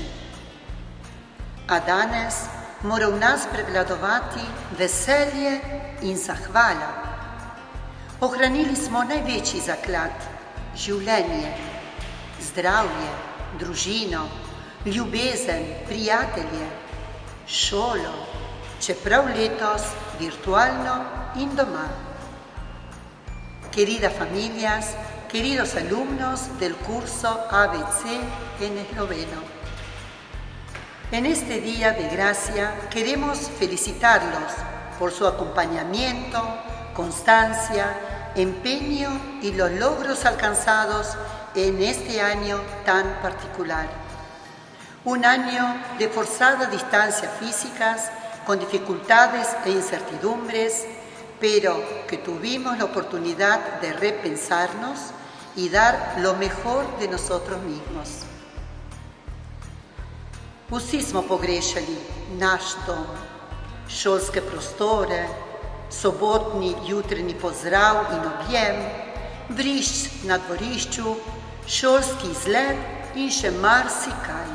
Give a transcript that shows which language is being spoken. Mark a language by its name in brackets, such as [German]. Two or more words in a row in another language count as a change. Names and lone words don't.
[Slovenian] A danes mora v nas prevladovati veselje in zahvala. Ohranili smo največji zaklad, življenje, zdravje, družino, ljubezen, prijatelje, šolo, čeprav letos virtualno in doma. [Spanish] Querida familias, queridos alumnos del curso ABC en el noveno. En este día de gracia queremos felicitarlos por su acompañamiento, constancia, empeño y los logros alcanzados en este año tan particular. Un año de forzada distancia físicas, con dificultades e incertidumbres, pero que tuvimos la oportunidad de repensarnos y dar lo mejor de nosotros mismos. [Slovenian] Vsi smo pogrešali naš dom, šolske prostore, sobotni jutranji pozdrav in objem, vrišč na dvorišču, šolski izlet in še marsikaj.